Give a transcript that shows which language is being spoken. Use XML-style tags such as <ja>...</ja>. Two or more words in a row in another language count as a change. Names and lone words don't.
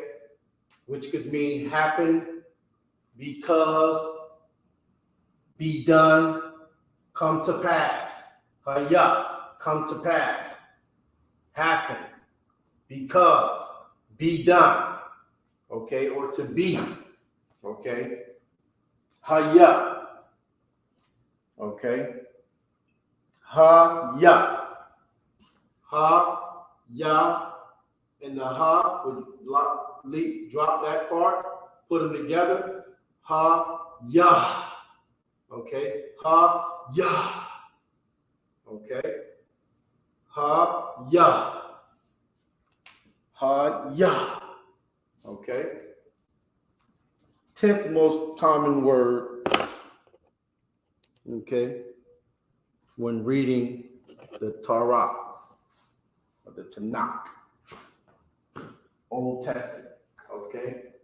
<en>Which could mean happen, because, be done, come to pass. Haya, come to pass. Happen, because, be done, okay? Or to be, okay? Haya, okay? Ha-ya. Ha-ya. And the ha would drop that part, put them together. Ha-ya. Okay. Ha-ya. Okay. Ha-ya. Ha-ya. Okay. 10th most common word. Okay. When reading the Torah, or the Tanakh, Old Testament, okay?</en>